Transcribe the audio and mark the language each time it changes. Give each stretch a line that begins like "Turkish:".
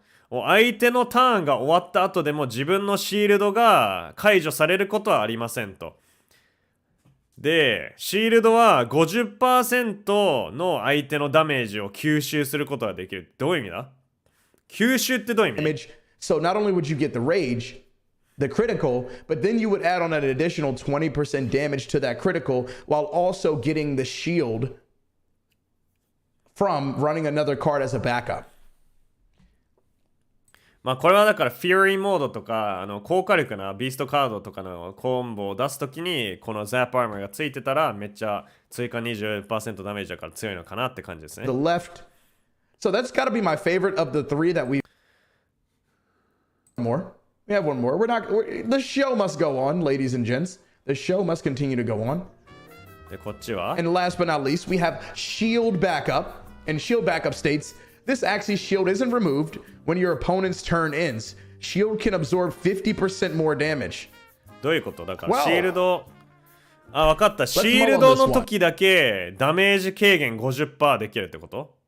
Japanese: 相手のターンが終わった後でも自分のシールドが解除されることはありませんと。で、シールドは 50% の相手のダメージを吸収することができる。どういう意味だ？吸収ってどういう意味？
English: So not only would you get the rage, the critical, but then you would add on an additional 20% damage to that critical while also getting the shield from running another card as a backup.
Japanese: まあこれはだからフューリーモードとか高火力なビーストカードとかのコンボを出すときにこの Zap Armor がついてたらめっちゃ追加 20% ダメージだから強いのかなって感じですね。
English: The left. So that's got to be my favorite of the three that we more. We have one more. The show must go on, ladies and gents. The show must continue to go on.
Japanese: でこっちは
English: And last but not least, we have shield backup. And shield backup states this Axie shield isn't removed when your opponent's turn ends. Shield can absorb 50% more damage.
Japanese: どういうことだからシールドわかった。シールドの時だけダメージ軽減 50% できるってこと？